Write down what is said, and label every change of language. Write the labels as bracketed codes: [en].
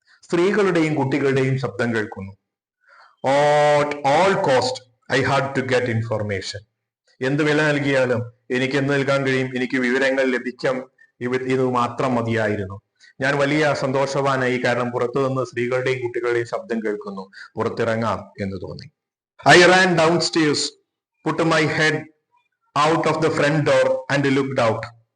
[ml] സ്ത്രീകളുടെയും കുട്ടികളുടെയും ശബ്ദം കേൾക്കുന്നു. [en] At all cost, I had to get information. [ml] എന്ത് വില നൽകിയാലും എനിക്ക് എന്ത് നൽകാൻ കഴിയും? എനിക്ക് വിവരങ്ങൾ ലഭിക്കാം. ഇത് മാത്രം മതിയായിരുന്നു. ഞാൻ വലിയ സന്തോഷവാനായി, കാരണം പുറത്തു നിന്ന് സ്ത്രീകളുടെയും കുട്ടികളുടെയും ശബ്ദം കേൾക്കുന്നു. പുറത്തിറങ്ങാം എന്ന് തോന്നി. [en] I ran down stairs, put my head out of the front door and looked out.